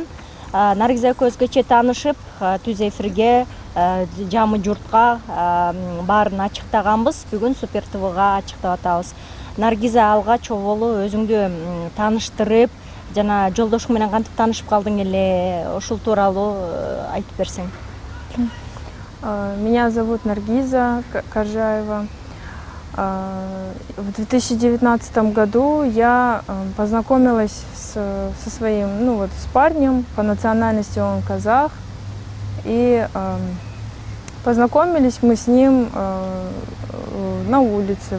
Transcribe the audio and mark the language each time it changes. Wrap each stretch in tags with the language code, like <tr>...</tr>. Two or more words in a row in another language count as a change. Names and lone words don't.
<ky>Наргиза көзгөчө таанышып, түз эфирге, жамы журтка баарын ачыктаганбыз. Бүгүн Супер ТВга ачыктап атабыз. Наргиза, алга чоболу өзүңдү тааныштырып, жана жолдошуң менен кантип таанышып калдың эле, ушул тууралуу айтып берсең.</ky> <ru>Меня зовут Наргиза Каржаева. В 2019 году я познакомилась со своим, с парнем, по национальности он казах, и познакомились мы с ним на улице.</ru>